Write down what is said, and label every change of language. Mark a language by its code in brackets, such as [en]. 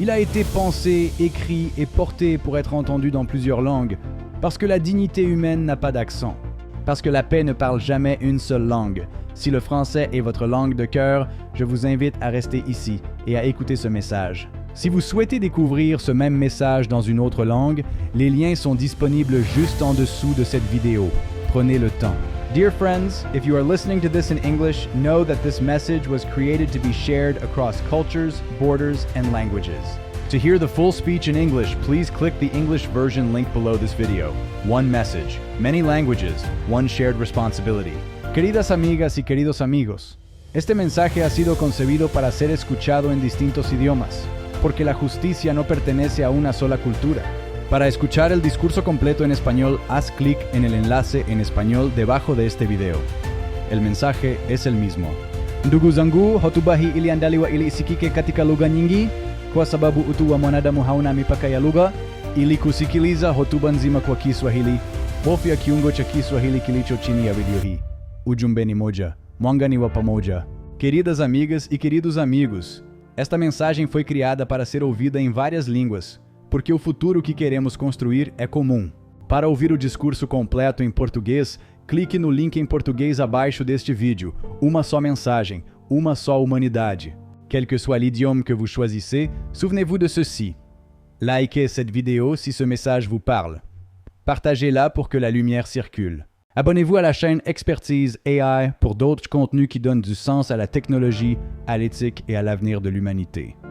[fr] Il a été pensé, écrit et porté pour être entendu dans plusieurs langues, parce que la dignité humaine n'a pas d'accent, parce que la paix ne parle jamais une seule langue. Si le français est votre langue de cœur, je vous invite à rester ici et à écouter ce message. Si vous souhaitez découvrir ce même message dans une autre langue, les liens sont disponibles juste en dessous de cette vidéo. Prenez le temps. [en] Dear friends, if you are listening to this in English, know that this message was created to be shared across cultures, borders, and languages. To hear the full speech in English, please click the English version link below this video. One message, many languages, one shared responsibility. [es] Queridas amigas y queridos amigos, este mensaje ha sido concebido para ser escuchado en distintos idiomas, porque la justicia no pertenece a una sola cultura. Para escuchar el discurso completo en español, haz clic en el enlace en español debajo de este video. El mensaje es el mismo. [sw] Ndugu zangu, hotubahi iliandaliwa ili isikike katika lugha nyingi, kwa sababu utu wa mwanadamu hauna mipaka ya lugha. Ili kusikiliza hotuba nzima kwa Kiswahili, bofya kiungo cha Kiswahili kilicho chini ya video hii. Ujumbe ni moja, mwanga ni wa pamoja. [pt] Queridas amigas e queridos amigos, esta mensagem foi criada para ser ouvida em várias línguas, porque o futuro que queremos construir é comum. Para ouvir o discurso completo em português, clique no link em português abaixo deste vídeo. Uma só mensagem, uma só humanidade. [fr] Quel que soit l'idiome que vous choisissez, souvenez-vous de ceci. Likez cette vidéo si ce message vous parle. Partagez-la pour que la lumière circule. Abonnez-vous à la chaîne Expertise AI pour d'autres contenus qui donnent du sens à la technologie, à l'éthique et à l'avenir de l'humanité.